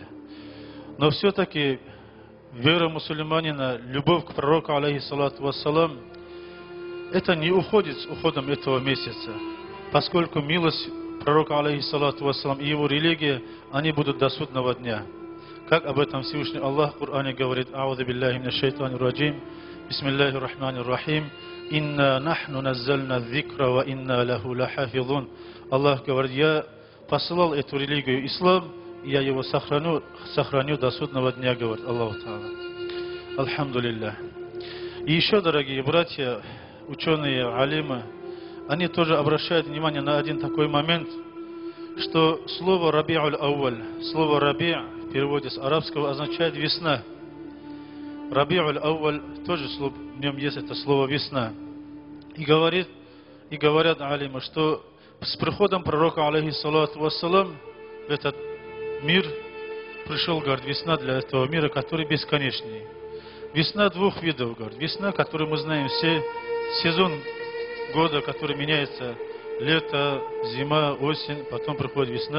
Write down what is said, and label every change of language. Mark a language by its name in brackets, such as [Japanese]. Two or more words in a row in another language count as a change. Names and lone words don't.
[Russian] Но все-таки вера мусульманина, любовь к пророку, [Arabic] عليه الصلاة والسلام, [Russian] это не уходит с уходом этого месяца, поскольку милость пророка, [Arabic] عليه الصلاة والسلام, [Russian] и его религия, они будут до судного дня. Как об этом Всевышний Аллах в Коране говорит: [Arabic] «أعوذ بالله من الشيطان الرجيم بسم الله الرحمن الرحيم إنا نحن نزلنا الذكر وإنا له لحافظون». [Russian] Аллах говорит: я послал эту религию ислам, и я его сохраню до судного дня, говорит [Arabic] الله تعالى. [Russian] Алхамдулиллах. И еще, дорогие братья, ученые, алимы, они тоже обращают внимание на один такой момент, что слово Раби'уль Ауаль, слово Раби' в переводе с арабского означает весна. Раби'уль Ауаль тоже в нем есть это слово весна. И говорят алимы, что с приходом пророка, [Arabic] عليه الصلاة والسلام, [Russian] в этот мир пришел, говорит, весна для этого мира, который бесконечный. Весна двух видов, говорит. Весна, которую мы знаем все, сезон года, который меняется: лето, зима, осень, потом приходит весна.